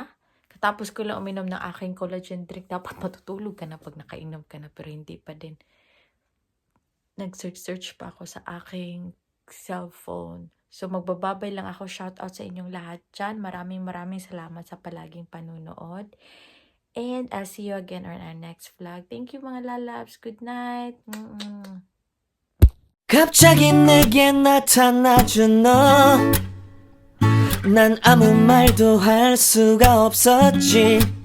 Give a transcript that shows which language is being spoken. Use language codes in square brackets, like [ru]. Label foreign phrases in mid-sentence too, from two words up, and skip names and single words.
[tl] Katapos ko lang uminom ng aking [en] collagen drink. [tl] Dapat matutulog ka na pag nakainom ka na. Pero hindi pa din. Nag-search pa ako sa aking cellphone So, magbababay lang ako. [en] Shout out [tl] sa inyong lahat dyan. Maraming salamat sa palaging panunood. [en] And I'll see you again on our next vlog. Thank you [tl] mga lalabs. [en] Good night. [ko] 갑자기 내게 나타나준 너. 난 아무 말도 할 수가 없었지.